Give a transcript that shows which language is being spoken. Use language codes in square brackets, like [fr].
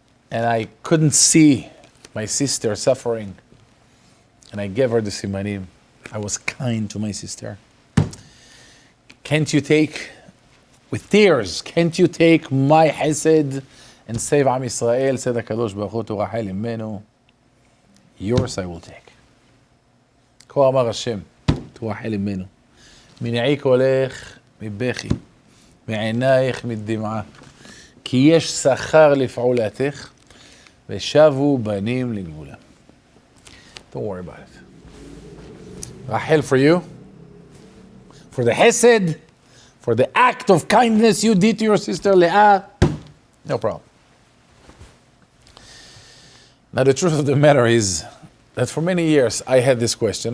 [en] And I couldn't see my sister suffering. And I gave her the simanim. I was kind to my sister. Can't you take, with tears, can't you take my hesed and save Am Yisrael? Said HaKadosh Baruch Hu to Rachel Imenu, yours I will take. [he] כה אמר השם [en] to Rachel Imenu, [he] מנעי קולך מבכי, מעינייך מדמעה, כי יש שכר לפעולתך, ושבו בנים לגבולם. [en] Don't worry about it. Rachel, for you, for the hesed, for the act of kindness you did to your sister Leah, no problem. Now the truth of the matter is that for many years I had this question.